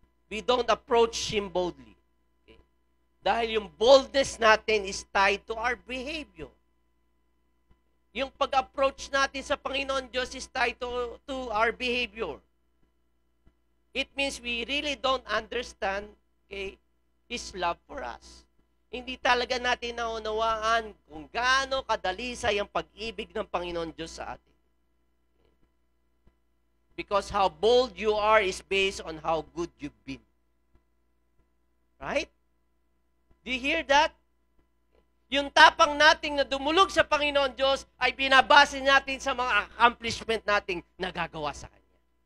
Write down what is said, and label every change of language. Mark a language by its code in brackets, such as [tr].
[en] We don't approach Him boldly. Okay. [tl] Dahil yung [en] boldness natin is tied to our behavior. [tl] Yung pag-approach natin sa Panginoon Diyos [en] is tied to our behavior. It means we really don't understand, okay, His love for us. [tl] Hindi talaga natin naunawaan kung gaano kadalisay ang pag-ibig ng Panginoon Diyos sa atin. [en] Because how bold you are is based on how good you've been. Right? Do you hear that? [tl] Yung tapang nating na dumulog sa Panginoon Diyos ay binabase natin sa mga accomplishment nating nagagawa sa Kanya.